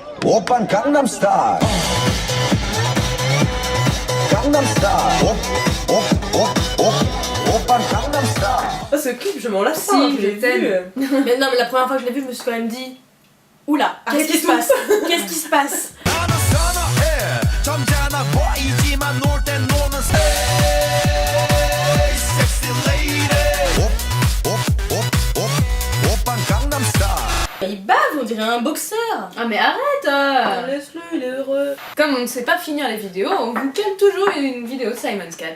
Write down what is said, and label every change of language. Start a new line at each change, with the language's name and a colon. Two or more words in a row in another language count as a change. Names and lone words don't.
Korean: Oppan Gangnam Style. Gangnam Style. Oppan Gangnam Style.
French: Oh, ce clip, je m'en lasse Si, pas, hein, je je l'ai t'aime. vu. Mais non, mais la première fois que je l'ai vu, je me suis quand même dit oula, qu'est-ce qui se passe? Qu'est-ce qui se passe?
Korean: 나는 선어해 점잖아 보이지만 놀 땐 노는
English: sexy lady.
Korean: Oppan Gangnam Style.
French: Il bave, on dirait un boxeur. Ah mais arrête Laisse-le, il est heureux. Comme on ne sait pas finir les vidéos, on vous cale toujours une vidéo de Simon's Cat.